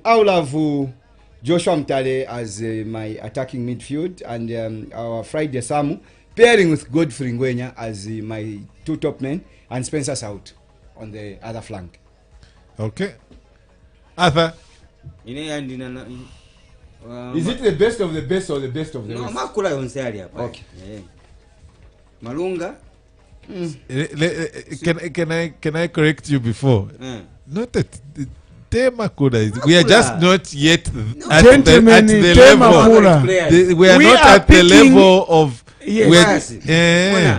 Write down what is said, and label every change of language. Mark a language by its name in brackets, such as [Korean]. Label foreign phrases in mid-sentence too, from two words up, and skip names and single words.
[English] I will have Joshua Mtale as my attacking midfield, and our Friday Samu pairing with Godfrey Ngwenya as my 2 top men, and Spencer's out on the other flank. Okay. Arthur, Is it the best of the best or the best of the No, rest? [Nyanja] makula yonse ali hapa. [English] Okay. Malunga. can I correct you before? Eh. Not that Tema Kuda is. We are just not yet at Gentlemen, the Tema level. Kuda. We are We not are at the picking- level of. Yes. we are- Yes. eh,